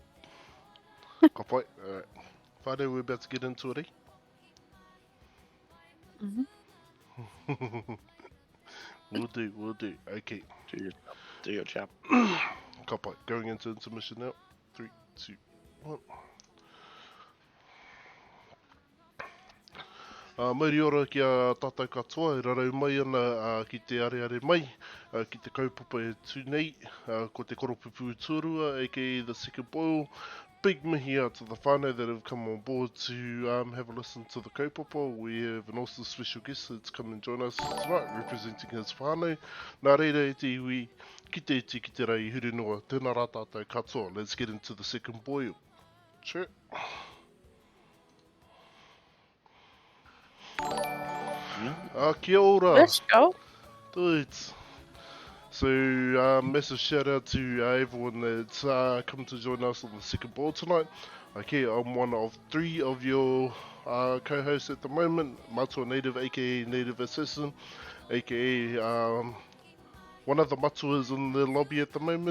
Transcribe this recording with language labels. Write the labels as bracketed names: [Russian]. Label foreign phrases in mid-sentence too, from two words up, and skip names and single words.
[English] Kapai. Alright. Friday, we're about to get into it, Mm-hmm. We'll do. Okay. Do your job. [Māori] Kapai. [English] Going into intermission now. 3, 2, 1. [Māori] Mauri ora ki a tātou katoa, e rarau mai ana ki te are mai, ki te kaupapa e tūnei, ko te koropupu tūrua, [English] aka the second boil. Big mihi out to the whānau that have come on board to have a listen to the kaupapa. We have an awesome special guest that's come and join us tonight, representing his whānau. [Māori] Nā reira e te iwi, ki te rei huri noa, tēnā rā tātou katoa. [English] Let's get into the second boil. Sure. [Māori] Kia ora. [English] Let's go. Dudes. So, massive shout out to everyone that's come to join us on the second board tonight. Okay, I'm one of 3 of your co-hosts at the moment. Matua Native, aka Native Assassin, aka one of the Matuas in the lobby at the moment.